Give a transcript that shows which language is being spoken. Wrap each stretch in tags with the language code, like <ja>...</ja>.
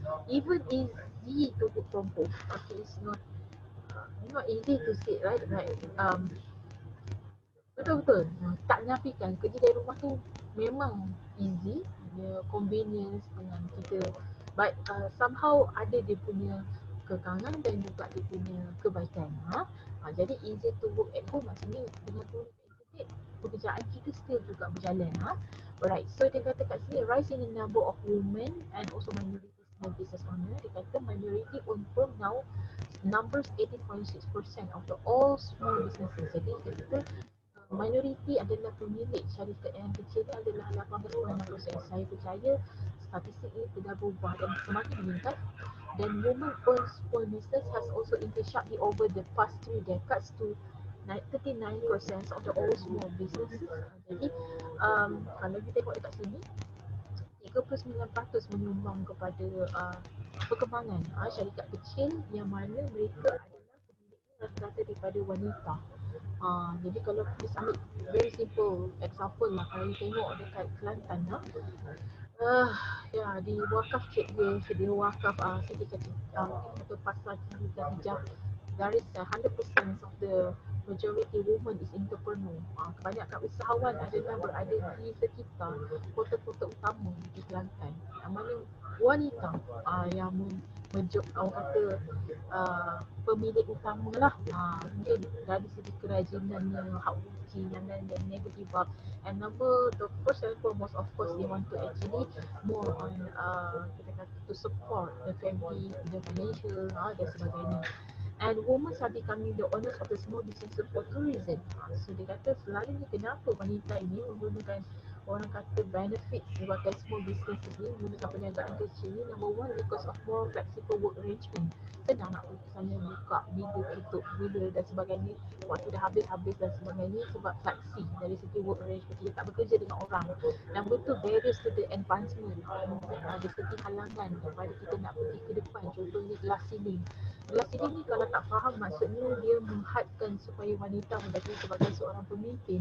<en>Even easy to work from home. Okay, it's not easy to say, right?</en> <ms>Betul-betul. Tak nafikan kerja dari rumah tu memang easy, dia convenience dengan kita.</ms> <en>But somehow</en> <ms>ada dia punya kekangan dan juga dia punya kebaikan. Jadi</ms> <en>easy to work at home</en> <ms>maksudnya dengan internet pekerjaan kita still juga berjalan.</ms> <en>Alright, so</en> <ms>dia kata kat sini</ms> <en>rise in the number of women and also minority small business owner.</en> <ms>Dia kata</ms> <en>minority owned firm now numbers 18.6% of the all small businesses.</en> <ms>Jadi kita minoriti adalah pemilik syarikat yang kecil adalah 18.6%. Saya percaya statistik ini tidak berubah dan semakin meningkat.</ms> <en>Dan women-owned small business has also increased sharply over the past 3 decades to 39% of the all small businesses.</en> <ms>Jadi kalau kita tengok dekat sini, 39% menyumbang kepada perkembangan syarikat kecil yang mana mereka adalah pemiliknya rata-rata daripada wanita. Jadi kalau kita ambil</ms> <en>very simple example</en> <ms>lah, kalau you tengok dekat Kelantan ya di wakaf di wakaf Siti atau pasar Cina Hijab,</ms> <en>there is 100% of the majority women is entrepreneur.</en> <ms>Kebanyakan usahawan adalah berada di sekitar kota-kota utama di Kelantan, yang mana wanita yang orang kata pemilik utama lah. Mungkin dari segi kerajinannya,</ms> <en>hardworking and then they never give up. And the first and foremost, of course, they want to actually more on</en> <ms>kita kata</ms> <en>to support the family, the financial</en> <ms>dan sebagainya.</ms> <en>And women are becoming the owners of the small businesses for two reasons.</en> <ms>So dia kata selalunya kenapa wanita ini menggunakan orang kata benefit sebagai</ms> <en>small business</en> <ms>ini, menggunakan perniagaan kecil ni.</ms> <en>Number one, because of more flexible work arrangement.</en> <ms>Senang nak misalnya buka, bila tutup, bila dan sebagainya, waktu dah habis dan sebagainya, sebab fleksi dari segi work arrangement, kita tak bekerja dengan orang.</ms> <en>Number two, barriers to the advancement,</en> <ms>dari segi halangan kepada kita nak pergi ke depan. Contohnya glass ceiling ni kalau tak faham maksudnya dia menghadkan supaya wanita menjadi sebagai seorang pemimpin.</ms>